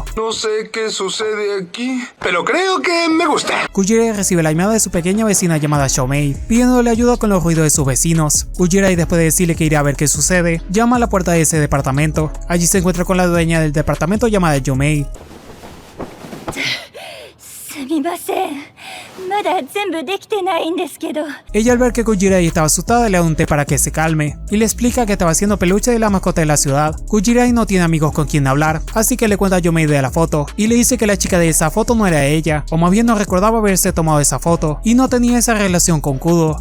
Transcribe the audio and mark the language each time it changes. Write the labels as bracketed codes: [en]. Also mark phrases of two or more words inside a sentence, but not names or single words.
[es] No sé qué sucede aquí, pero creo que me gusta. Kujirai recibe la llamada de su pequeña vecina llamada Shoumei, pidiéndole ayuda con los ruidos de sus vecinos. Kujirai, después de decirle que irá a ver qué sucede, llama a la puerta de ese departamento. Allí se encuentra con la dueña del departamento llamada Yomei. [ja] すみません。まだ全部できてないんですけど。 [es] Ella al ver que Kujirai estaba asustada le da un té para que se calme y le explica que estaba haciendo peluche de la mascota de la ciudad. Kujirai no tiene amigos con quien hablar, así que le cuenta a Yomei de la foto y le dice que la chica de esa foto no era ella, o más bien no recordaba haberse tomado esa foto y no tenía esa relación con Kudo.